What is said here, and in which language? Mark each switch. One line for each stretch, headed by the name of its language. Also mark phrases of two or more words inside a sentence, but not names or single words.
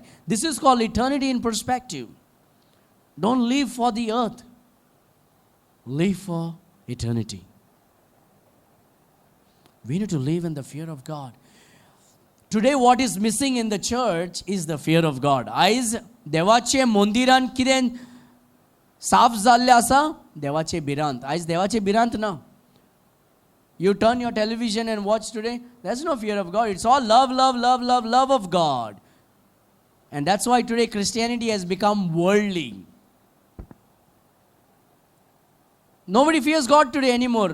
English: This is called eternity in perspective. Don't live for the earth. Live for eternity. We need to live in the fear of God. Today what is missing in the church is the fear of God.
Konkani: Aiz devache mondiran kiren साफ जाल्ले आसा देवाचे बिरांत. आयज देवाचे बिरांत ना.
English: You turn your television and watch today, there's no fear of God. It's all love, love, love, love, love of God. And that's why today Christianity has become worldly. Nobody fears God today anymore.